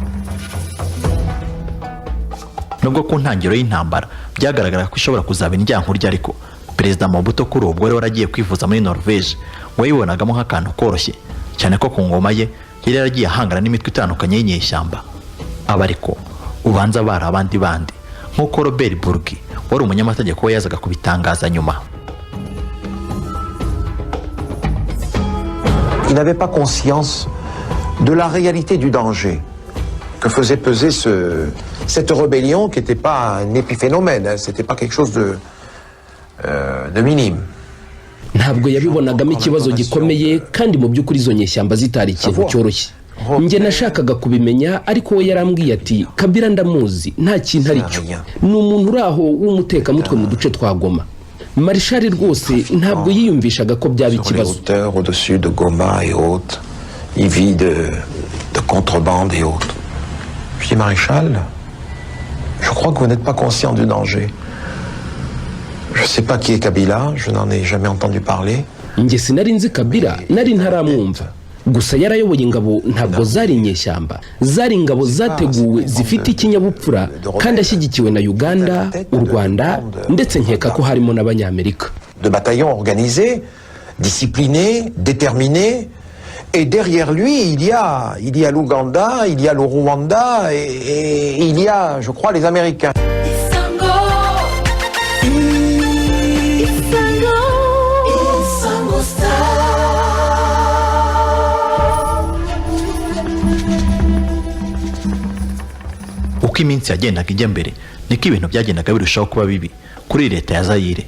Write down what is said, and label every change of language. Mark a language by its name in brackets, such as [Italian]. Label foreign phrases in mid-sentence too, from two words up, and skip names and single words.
[Kinyarwanda] Nubwo ku ntangiriro y'intambara byagaragara ko ishobora kuzaba indyankurya, ariko Perezida Mobutu kuri ubwo rero waragiye kwivuza muri Norvege ngo yibonagamo nk'akantu koroshye cyane ko ku ngoma ye yari yaragiye ahangana n'imitwe itandukanye y'inyeshyamba. Aba ariko ubanza bari abandi bandi nk'uko Robert Burgi wari umunyamategeko we yazaga kubitangaza nyuma. [French] Il n'avait pas conscience de la réalité du danger que faisait peser cette rébellion qui n'était pas un épiphénomène, hein, c'était pas quelque chose de minime. [Kinyarwanda] Ntabwo yabibonagamo ikibazo gikomeye kandi mu by'ukuri izo nyeshyamba zitari ikintu cyoroshye. Njye nashakaga kubimenya ariko we yarambwiye ati Kabila ndamuzi nta kintu ari cyo, ni umuntu uraho w'umutekamutwe mu duce twa Goma. Marshal rwose ntabwo yiyumvishaga ko byaba ikibazo. [French] Au-dessus de Goma et autres, il vit de contrebande et autres. Je dis Maréchal, je crois que vous n'êtes pas conscient du danger. Je sais pas qui est Kabila, je n'en ai jamais entendu parler. [Kinyarwanda] Njye sinari nzi Kabila, nari ntaramwumva. Gusa yarayoboye ingabo ntabwo zari inyeshyamba, zari ingabo zateguwe zifite ikinyabupfura kandi ashyigikiwe na Uganda, u Rwanda ndetse nkeka ko harimo n'Abanyamerika. [French] De bataillons organisés, disciplinés, déterminés, et derrière lui il y a l'Ouganda, il y a le Rwanda et il y a, je crois, les Américains. [Kinyarwanda] Uko iminsi yagendaga ijya mbere niko ibintu byagendaga birushaho kuba bibi kuri leta ya Zaire.